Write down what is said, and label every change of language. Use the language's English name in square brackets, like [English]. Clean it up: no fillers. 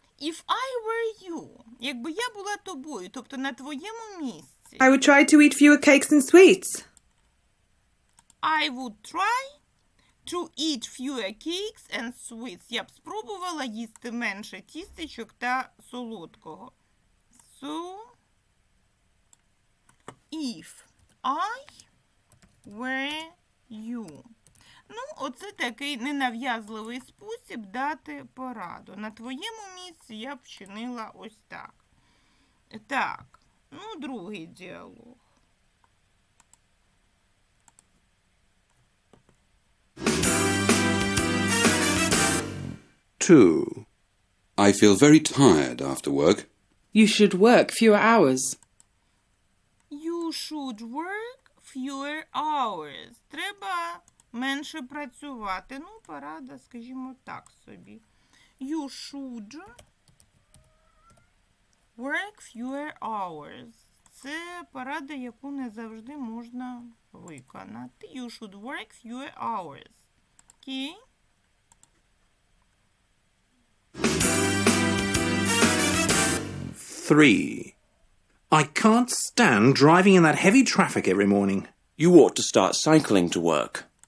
[English] If I were you, [Ukrainian] якби я була тобою, тобто на твоєму місці, [English] I would try to eat fewer cakes and sweets. I would try to eat fewer cakes and sweets. [Ukrainian] Я б спробувала їсти менше тістечок та солодкого. [English] So, if I were you. [Ukrainian] Ну, оце такий ненав'язливий спосіб дати пораду. На твоєму місці я б вчинила ось так. Так, ну, другий діалог. [English] Two. I feel very tired after work. You should work fewer hours. You should work fewer hours. [Ukrainian] Треба менше працювати. Ну, порада, скажімо так собі. [English] You should work fewer hours. [Ukrainian] Це порада, яку не завжди можна виконати. [English] You should work fewer hours. [Ukrainian] Окей? [English] Three. I can't stand driving in that heavy traffic every morning. You ought to start cycling to work.